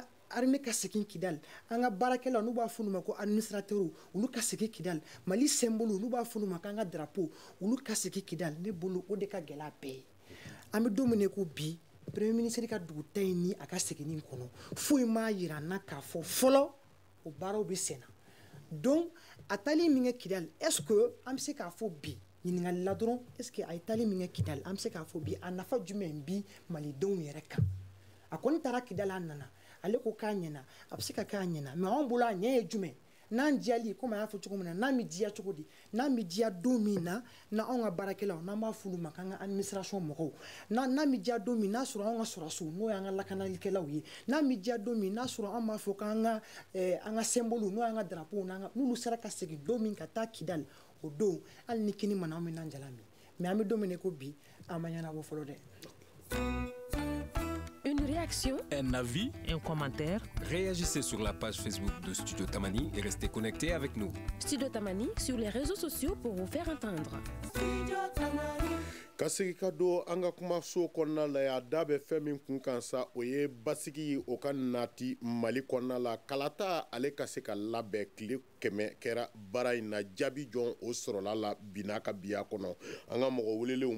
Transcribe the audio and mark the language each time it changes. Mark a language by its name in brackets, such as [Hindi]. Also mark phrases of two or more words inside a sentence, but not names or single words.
[Bambara] armée ka segin Kidal an ka baarakɛlaw n'u b'a fɔ olu ma ko administrateurs olu ka segin Kidal Mali symbole n'u b'a fɔ olu ma k'an ka drapeau olu ka segin Kidal ne bolo o de ka gɛlɛ bɛɛ ye an bɛ don min na ko bi [French] premier ministre [Bambara] ka duguta in ni a ka seginni kɔnɔ foyi m'a yira an na k'a fɔ fɔlɔ o baaraw bɛ sen na donc a taali min kɛ Kidal [French] est-ce que [Bambara] an bɛ se k'a fɔ bi ɲininkali la dɔrɔn [French] est-ce que [Bambara] a ye taali min kɛ Kidal an bɛ se k'a fɔ bi a nafa jumɛn bi malidenw yɛrɛ kan a kɔni taara Kidal a nana ale ko k'a ɲɛna a bɛ se ka k'a ɲɛna mais anw bolo a ɲɛ ye jumɛn n'an diyali komi a y'a fɔ cogo min na n'an bɛ diya cogo di n'an bɛ diya don min na n'anw ka baarakɛlaw n'an b'a f'olu ma k'an ka administration mɔgɔw n'an bɛ diya don min n'a sɔrɔ anw ka sɔrɔdasiw n'o y'an ka lakanalikɛlaw ye n'an bɛ diya don min n'a sɔrɔ an b'a fɔ k'an ka an ka symbole n'o y'an ka drapeau n'olu sera ka segin don min ka taa Kidal o don hali ni kini mana an bɛ n'an jala min mais an bɛ don min na ko bi an ma ɲɛnabɔ fɔlɔ dɛ. [French] Une réaction, un avis, un commentaire. Réagissez sur la page Facebook de Studio Tamani et restez connectés avec nous. Studio Tamani sur les réseaux sociaux pour vous faire entendre. [Bambara] Ka segi ka don an ka kumaso kɔnɔna la y'a da bɛ fɛn min kun kan sa o ye basigi ye o ka nati Mali kɔnɔna la kalata ale ka se ka labɛn tile 100 kɛra baara in na jaabi jɔn o sɔrɔla la bi n'a ka biya kɔnɔ an ka mɔgɔ welelenw